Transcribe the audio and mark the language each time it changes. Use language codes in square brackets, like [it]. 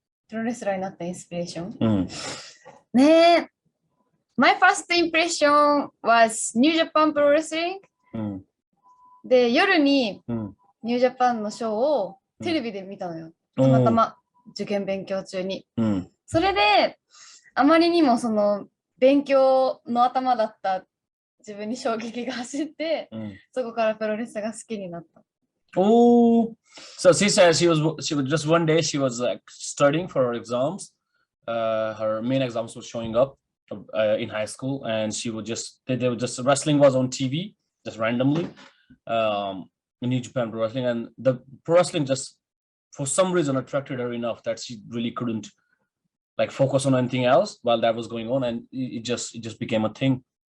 [ja] プロレスラーになったインスピレーション。ねえ。 [en] My first impression was New Japan Pro Wrestling. [ja] で、夜にニュージャパンのショーをテレビで見たのよ。たまたま受験勉強中に。それで、あまりにもその勉強の頭だった自分に衝撃が走って、そこからプロレスが好きになった。 [en] Oh, so she says she was just one day she was like studying for her exams. Her main exams were showing up in high school, and she would just wrestling was on TV just randomly. In New Japan Pro Wrestling, and the pro wrestling just for some reason attracted her enough that she really couldn't like focus on anything else while that was going on, and it just became a thing.